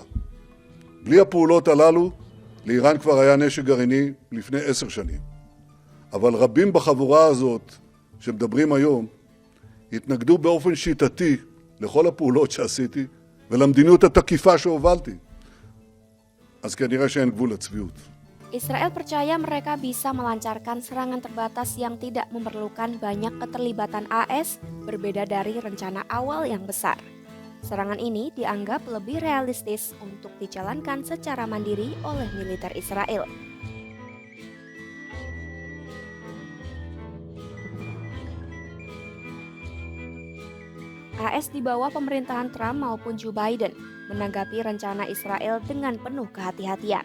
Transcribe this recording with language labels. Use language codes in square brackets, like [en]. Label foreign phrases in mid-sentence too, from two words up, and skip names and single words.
[he] בלי הפעולות הללו, לאיראן כבר היה נשק גרעיני לפני 10 שנים. אבל רבים בחבורה הזאת שמדברים היום התנגדו באופן שיטתי לכל הפעולות שעשיתי ולמדיניות התקיפה שהובלתי. אז כנראה שאין גבול לצביעות. [id] Israel percaya mereka bisa melancarkan serangan terbatas yang tidak memerlukan banyak keterlibatan AS, berbeda dari rencana awal yang besar. Serangan ini dianggap lebih realistis untuk dijalankan secara mandiri oleh militer Israel. AS di bawah pemerintahan Trump maupun Joe Biden menanggapi rencana Israel dengan penuh kehati-hatian.